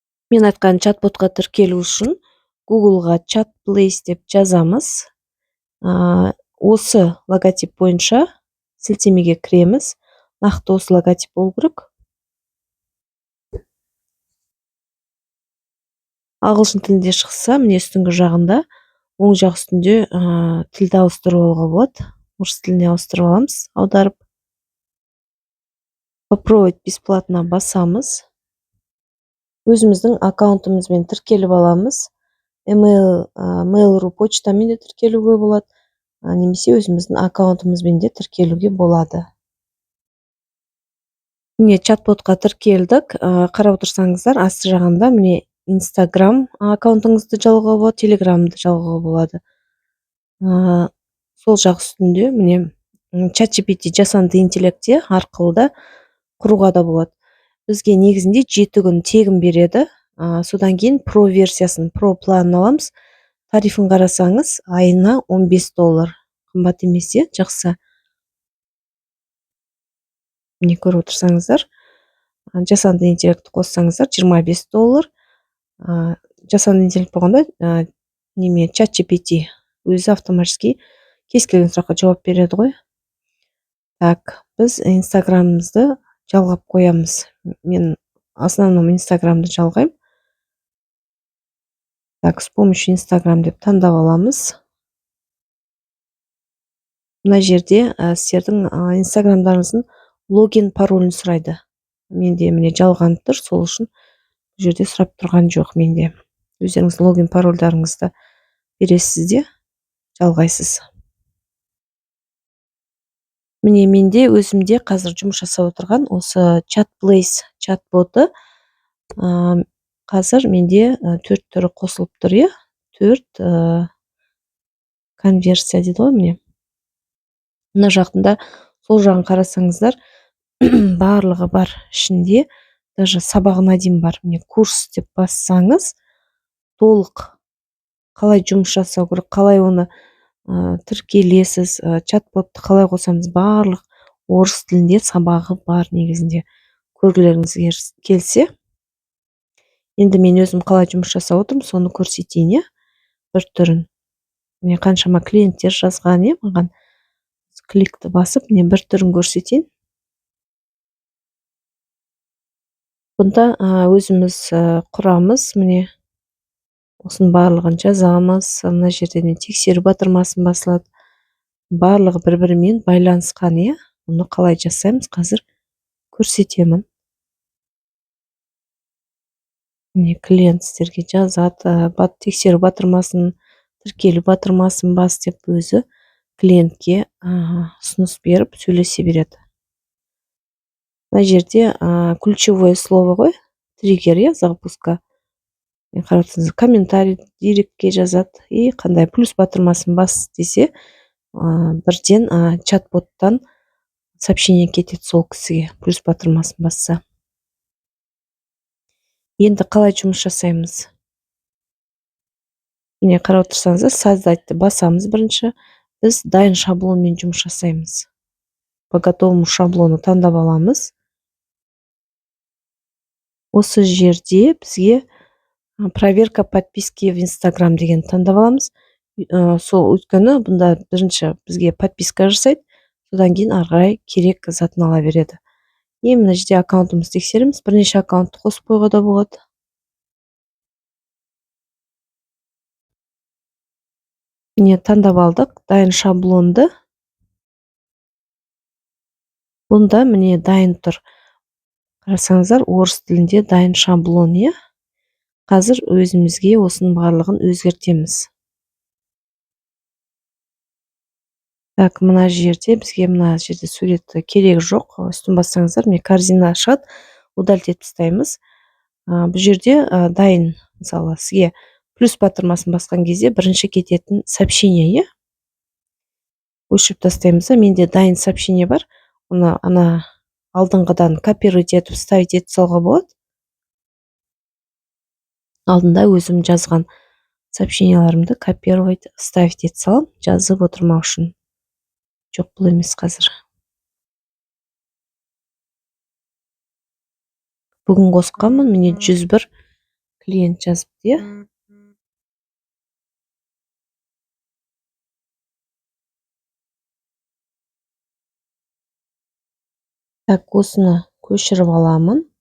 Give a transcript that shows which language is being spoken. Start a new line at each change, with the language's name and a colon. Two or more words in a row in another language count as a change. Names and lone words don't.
Kyrgyz: Мен айткан чат-ботко тиркелүү үчүн Google'га Chat Place деп жазамыз. Осы логотип боюнча силтемеге киремиз. Накты осы логотип болуу керек. Агылшын тилинде чыкса, мына үстүнгү жагында, оң жак үстүндө тилди ауыстырып алууга болот. Орус тилине ауыстырып алабыз, аударып.
Russian: Попробовать бесплатно басамыз.
Kyrgyz: Өзүбүздүн аккаунтубуз менен тиркелип алабыз. Mail.ru почта менен тиркелүүгө болот. Немесе өзүбүздүн аккаунтубуз менен де тиркелүүгө болот. Міне чат-ботко тиркелдик. Карап отурсаңыздар, асты жагында міне Instagram аккаунтуңузду жалгоого болот, Telegram'ды жалгоого болот. Сол жак үстүндө міне ChatGPT жасанды интеллекти аркылуу да курууга да болот. Бизге негизинде 7 күн тегин береді.
Kazakh: Содан кейін
Kyrgyz: Pro версиясын, Pro планын аламыз. Тарифин карасаңыз, айына $15. Кымбат эмес, жакшы. Міне көрүп отурсаңыздар, жасанды интеллектти коссаңыздар $25. Жасанды интеллект болгондо неме ChatGPT өзү автоматически кез келген суракка жооп берет го. Так, биз Instagram'ыбызды жалгап коябыз. Мен основном Instagram'ды жалгайм. Так,
Russian: с помощью
Kyrgyz: Instagram деп тандап алабыз. Мына жерде силердин Instagram'дарыңыздын логин паролун сурайды. Менде міне жалгантыр, сол үчүн бул жерде сурап турган жок менде. Өзүңүздүн логин паролдарыңызды бересиз де, жалгайсыз. Міне менде өзүмде казыр жумуш жасап отурган осы Chat Place чат-боту казыр менде 4 түрү косулуптур, 4 конверсия дейт го эмне. Мына жактында сол жагын карасаңыздар, баарлыгы бар ичинде, даже сабагына дейин бар. Міне курс деп бассаңыз, толук калай жумуш жасау керек, калай оны тиркелесиз, чат-ботту калай косамыз, баарлык орус тилинде сабагы бар негизинде. Көргүлөрүңүз келсе, энди мен өзүм калай жумуш жасап отурум, сону көрсөтөйүн, бир түрүн. Міне канчама клиенттер жазган, мага кликти басып, мен бир түрүн көрсөтөйүн. Бунда өзүбүз курамыз, міне осунун баарлыгын жазамыз. Мына жерден текшерүү батырмасын басылат. Баарлыгы бири-бири менен байланышкан, Муну калай жасайбыз, азыр көрсөтөмүн. Міне клиент силерге жазат, текшерүү батырмасын, тиркелүү батырмасын бас деп өзү клиентке сунуш берип сүйлөшө берет. Мына жерде
Russian: ключевое слово го, триггер, запуска.
Kyrgyz: Карап отурсаңыз, комментарий директке жазат и кандай плюс батырмасын бас десе, бирден чат-боттон сообщение кетет сол кисиге, плюс батырмасын басса. Энди калай жумуш жасайбыз? Міне карап отурсаңыздар, создатьты басамыз биринчи. Биз дайын шаблон менен жумуш жасайбыз.
Russian: По готовому шаблону
Kyrgyz: тандап алабыз. Осы жерде бизге
Russian: проверка подписки в
Kyrgyz: Instagram деген тандап алабыз. Сол өткөнү бунда биринчи бизге подписка жасайт, содан кийин ары карай керек затын ала берет. Мына жерде аккаунтубузду текшеремиз. Бир нече аккаунтту косуп койгонго да болот. Міне тандап алдык дайын шаблонду. Бунда міне дайын тур. Карасаңыздар, орус тилинде дайын шаблон, Азыр өзүбүзгө осунун баарлыгын өзгөртөбүз. Так, мына жерде бизге мына жерде сурет кереги жок. Үстүн бассаңыздар, міне корзина чыгат, удалить этип тастайбыз. Бул жерде дайын, мисалы, сизге плюс батырмасын баскан кезде биринчи кететін сообщение, өчүрүп тастайбыз. Менде дайын сообщение бар. Ана алдыңгыдан копировать этип вставить этип салууга болот. Алдында өзүм жазган сообщенияларымды
Russian: копировать, вставить
Kyrgyz: этип салам, жазып отурмак үчүн. Жок, бул эмес азыр. Бүгүн косканмын, міне 101 клиент жазыпты, иә.
Kazakh: Так, осыны көшіріп аламын.